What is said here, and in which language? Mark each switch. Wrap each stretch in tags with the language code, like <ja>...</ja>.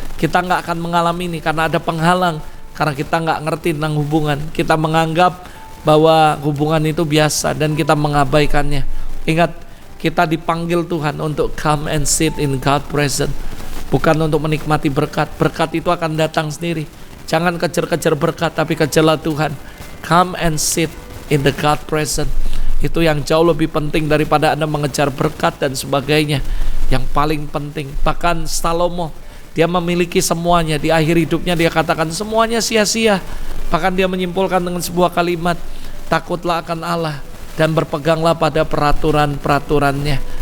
<id>Kita gak akan mengalami ini karena ada penghalang, karena kita gak ngerti tentang hubungan. Kita menganggap bahwa hubungan itu biasa dan kita mengabaikannya. Ingat, kita dipanggil Tuhan untuk</id> <en>come and sit in God present,</en> <id>bukan untuk menikmati berkat. Berkat itu akan datang sendiri. Jangan kejar-kejar berkat, tapi kejarlah Tuhan.</id> <en>Come and sit in the God present.</en> <id>Itu yang jauh lebih penting daripada Anda mengejar berkat dan sebagainya. Yang paling penting, bahkan Salomo, dia memiliki semuanya. Di akhir hidupnya dia katakan semuanya sia-sia. Bahkan dia menyimpulkan dengan sebuah kalimat, takutlah akan Allah dan berpeganglah pada peraturan-peraturannya.</id>